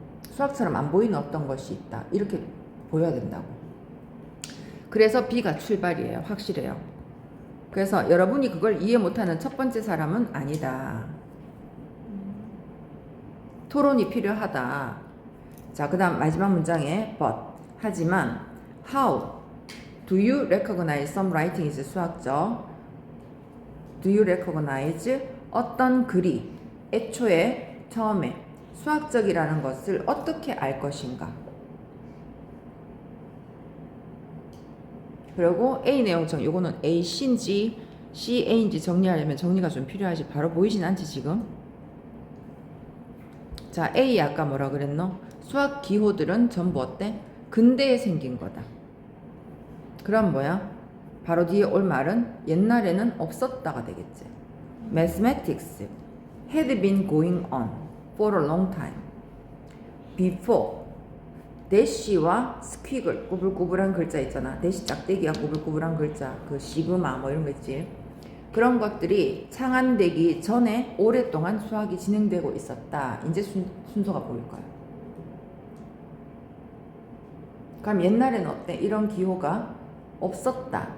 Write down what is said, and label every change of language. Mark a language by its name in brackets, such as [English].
[Korean] 수학처럼 안 보이는 어떤 것이 있다. 이렇게 보여야 된다고. 그래서 B가 출발이에요. 확실해요. 그래서 여러분이 그걸 이해 못하는 첫 번째 사람은 아니다. 토론이 필요하다. 자, 그 다음 마지막 문장에 but. 하지만 [English] how do you recognize some writing is [Korean] 수학적. [English] do you recognize [Korean] 어떤 글이 애초에 처음에 수학적이라는 것을 어떻게 알 것인가. 그리고 A 내용 정리. 요거는 A, C인지 C, A인지 정리하려면 정리가 좀 필요하지. 바로 보이진 않지 지금. 자, A 아까 뭐라 그랬노? 수학 기호들은 전부 어때? 근대에 생긴 거다. 그럼 뭐야? 바로 뒤에 올 말은 옛날에는 없었다가 되겠지. [English] Mathematics had been going on for a long time before [Korean] 대시와 스퀴글, 꾸불꾸불한 글자 있잖아. 대시 짝대기와 꾸불꾸불한 글자, 그 시그마 뭐 이런 거 있지. 그런 것들이 창안되기 전에 오랫동안 수학이 진행되고 있었다. 이제 순서가 보일 거야. 그럼 옛날에는 어때? 이런 기호가 없었다.